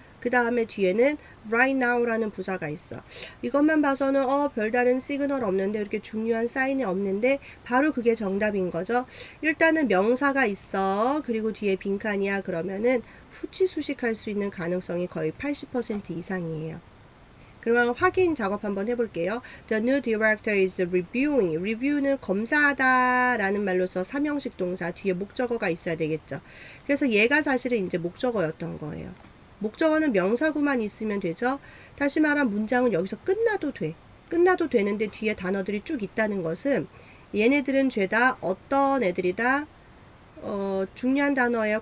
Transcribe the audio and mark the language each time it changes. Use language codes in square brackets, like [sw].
[ko] 그 다음에 뒤에는 [en] right now [ko] 라는 부사가 있어. 이것만 봐서는 별다른 시그널 없는데, 이렇게 중요한 사인이 없는데 바로 그게 정답인 거죠. 일단은 명사가 있어. 그리고 뒤에 빈칸이야. 그러면은 후치 수식할 수 있는 가능성이 거의 80% 이상이에요. 그러면 확인 작업 한번 해볼게요. [en] The new director is reviewing. [ko] review는 검사하다 라는 말로서 삼형식 동사 뒤에 목적어가 있어야 되겠죠. 그래서 얘가 사실은 이제 목적어였던 거예요. 목적어는 명사구만 있으면 되죠. 다시 말한 문장은 여기서 끝나도 돼. 끝나도 되는데 뒤에 단어들이 쭉 있다는 것은 얘네들은 죄다 어떤 애들이다? 중요한 단어예요.